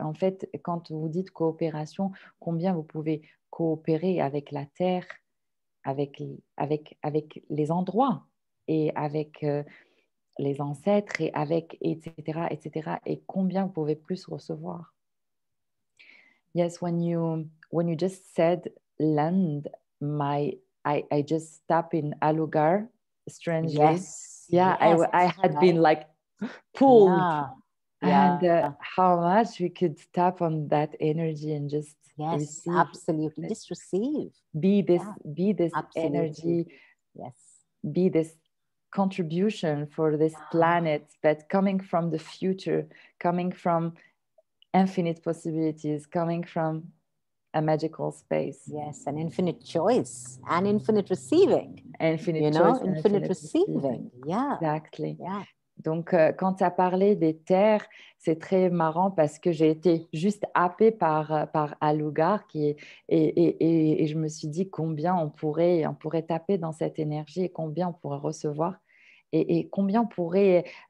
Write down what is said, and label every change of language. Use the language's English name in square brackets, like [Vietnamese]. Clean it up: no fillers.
[French] En fait, quand vous dites coopération, combien vous pouvez coopérer avec la Terre, avec les endroits et avec les ancêtres et avec etc., etc. Et combien vous pouvez plus recevoir. [English] Yes, when you just said land, I just tap in Alugar strangely. Yes. Yeah, yes, I had right. been like pulled. Yeah. And how much we could tap on that energy and just receive. Absolutely. Just receive. Be this Absolutely. energy. Yes. Be this contribution for this planet, but coming from the future, coming from infinite possibilities, coming from a magical space. Yes, an infinite choice and infinite receiving. Infinite choice and infinite receiving. Yeah. Exactly. Yeah. [French] Donc, quand tu as parlé des terres, c'est très marrant parce que j'ai été juste happée par Alugar et je me suis dit combien on pourrait taper dans cette énergie et combien on pourrait recevoir et combien on pourrait